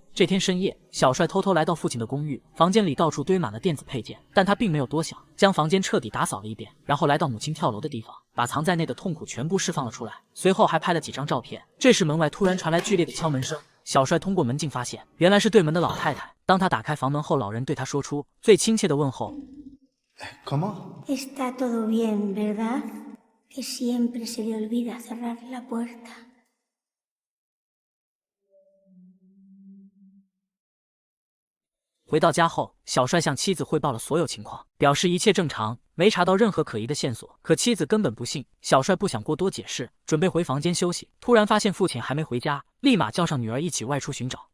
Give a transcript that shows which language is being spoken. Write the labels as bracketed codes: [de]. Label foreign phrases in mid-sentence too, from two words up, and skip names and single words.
[zh] 这天深夜，小帅偷偷来到父亲的公寓，房间里到处堆满了电子配件，但他并没有多想，将房间彻底打扫了一遍，然后来到母亲跳楼的地方，把藏在内的痛苦全部释放了出来，随后还拍了几张照片。这时门外突然传来剧烈的敲门声，小帅通过门镜发现，原来是对门的老太太。当他打开房门后，老人对他说出最亲切的问候。 [es] ¿Cómo? Está todo bien, ¿verdad? Que siempre se le olvida cerrar la puerta. [zh] 回到家后，小帅向妻子汇报了所有情况，表示一切正常，没查到任何可疑的线索。可妻子根本不信，小帅不想过多解释，准备回房间休息。突然发现父亲还没回家，立马叫上女儿一起外出寻找。